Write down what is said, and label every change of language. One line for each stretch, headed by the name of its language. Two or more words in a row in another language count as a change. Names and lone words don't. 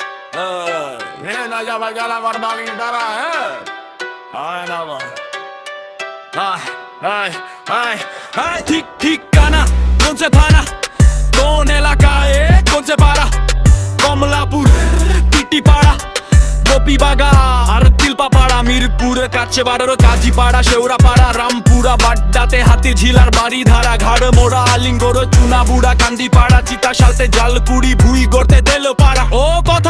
Spanish: Viene allá para la barbaridad, Ay, no, ay,
Bangla: ঠিক ঠিকানা কোন সে থানা কোন এলাকায় কোন সে পাড়া কমলাপুর টিটিপাড়া গোপীবাগা আর তিলপাপাড়া মিরপুরের কাছে বাড়ারো কাজীপাড়া শেওড়াপাড়া রামপুরা বাড্ডাতে হাতি ঝিলার বাড়ি ধারা ঘাড় মোড়া আলিঙ্গর চুনাবুড়া কান্দিপাড়া চিতাশালতে জালকুড়ি ভুই গড়তে দেলো পাড়া ও কথা